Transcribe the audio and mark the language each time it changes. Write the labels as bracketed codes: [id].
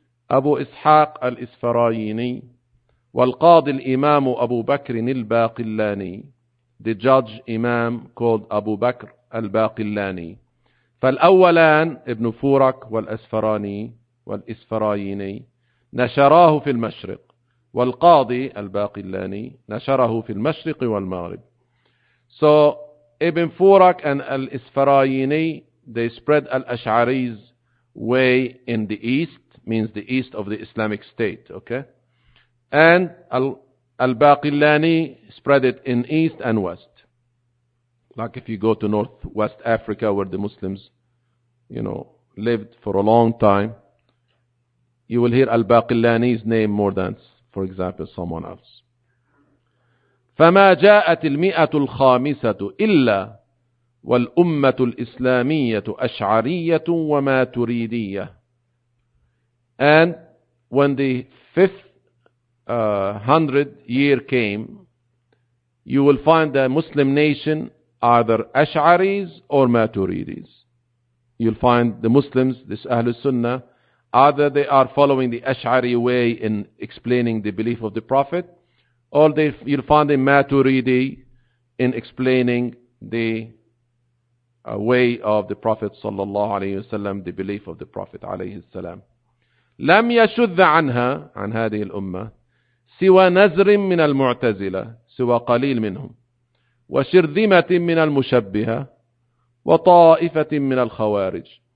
[ar] Abu Ishaq Al-Isfarayini. والقاضي الإمام أبو بكر الباقلاني. [en] the judge imam called Abu Bakr al-Baqillani. [ar] فالأولان ابن فورك والأسفراني والإسفرايني نشراه في المشرق، والقاضي الباقلاني نشره في المشرق والمغرب. [en] So ابن فورك and الإسفرايني they spread الأشعري's way in the east, means the east of the Islamic state, okay? And الباقلاني spread it in east and west. Like if you go to northwest Africa where the Muslims, you know, lived for a long time, you will hear al-Baqillani's name more than, for example, someone else. [ar] فما جاءت المئة الخامسة إلا والأمة الإسلامية أشعرية وما تريدية. [en] And when the fifth hundred year came, you will find the Muslim nation either Ash'aris or Maturidis. You'll find the Muslims, this Ahlul Sunnah, either they are following the Ash'ari way in explaining the belief of the Prophet, or they, you'll find the Maturidi in explaining the way of the Prophet sallallahu alayhi wa sallam, the belief of the Prophet alayhi salam. [ar] لم يشذ عنها عن هذه الأمة سوى نزر من المعتزلة سوى قليل منهم وشرذمة من المشبهة وطائفة من الخوارج.